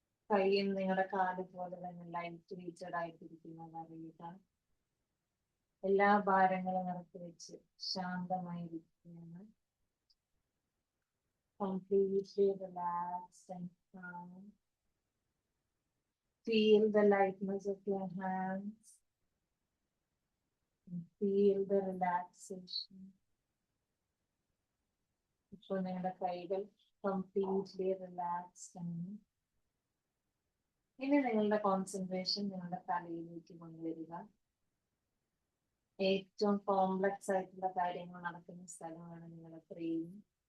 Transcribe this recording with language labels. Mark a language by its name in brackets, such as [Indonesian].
[Malayalam] കൈയും നിങ്ങളുടെ കാല് പോലെ തന്നെ ലൈറ്റ് വെയ്റ്റഡ് ആയിട്ടിരിക്കുന്നത് അറിയുക. എല്ലാ ഭാരങ്ങളും ഇറക്കി വെച്ച് ശാന്തമായിരിക്കുകയാണ്. [English] Completely relaxed and calm. Feel the lightness of your hands. And feel the relaxation. [Malayalam] ഇപ്പോൾ നിങ്ങളുടെ കൈകൾ കംപ്ലീറ്റ്ലി റിലാക്സ്ഡ് ആണ്. ഇനി നിങ്ങളുടെ കോൺസെൻട്രേഷൻ നിങ്ങളുടെ തലയിലേക്ക് കൊണ്ടുവരിക. ഏറ്റവും കോംപ്ലക്സ് ആയിട്ടുള്ള കാര്യങ്ങൾ നടക്കുന്ന സ്ഥലമാണ് നിങ്ങളുടെ ബ്രെയിൻ.